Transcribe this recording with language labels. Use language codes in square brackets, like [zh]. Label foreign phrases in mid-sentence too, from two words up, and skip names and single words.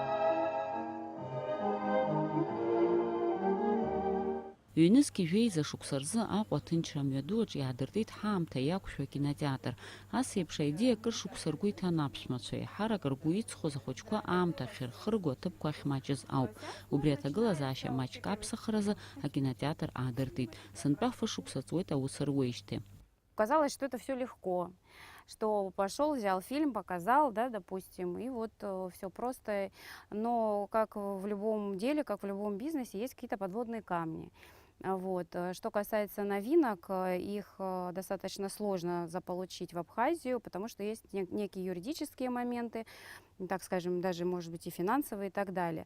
[ab] Ҩнызқьи жәеиза шықәса рзы Аҟәа аҭынчра амҩадуаҿ иаадыртит ҳаамҭа иақәшәо акинотеатр. Ас еиԥш аидеиа акыр шықәса ргәы иҭан аԥшәмацәа, еиҳарак ргәы иҵхоз ахәыҷқәа аамҭа ахьырхырго аҭыԥқәа ахьмаҷыз ауп. Убри аҭагылазаашьа маҷк аԥсахразы акинотеатр аадыртит. Сынтәа фышықәса ҵуеит аус руеижьҭеи. [ru] Казалось, что это все легко, что пошел, взял фильм, показал, да, допустим, и вот все просто. Но как в любом деле, как в любом бизнесе, есть какие-то подводные камни. Вот. Что касается новинок, их достаточно сложно заполучить в Абхазию, потому что есть некие юридические моменты, так скажем, даже, может быть, и финансовые и так далее.